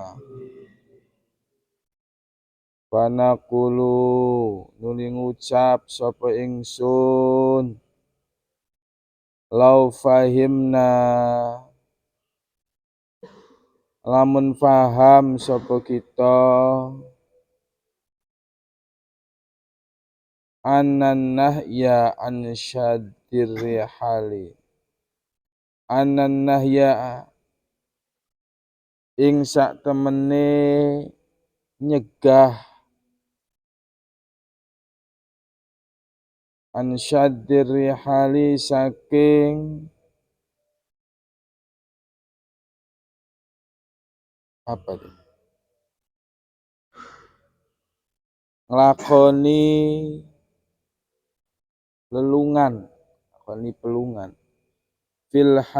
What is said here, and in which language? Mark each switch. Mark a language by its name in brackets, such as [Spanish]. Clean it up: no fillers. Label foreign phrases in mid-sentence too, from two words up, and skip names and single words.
[Javanese] Panaqulu nuli ngucap sapa ingsun [Arabic] لو فهمنا [Javanese] lamun faham sapa kita [Arabic] أن النهي عن شد الرحال أن النهي [Javanese] ing sak temene nyegah [Arabic] عن شد الرحال [Javanese] saking apa tuh nglakoni pelungan fil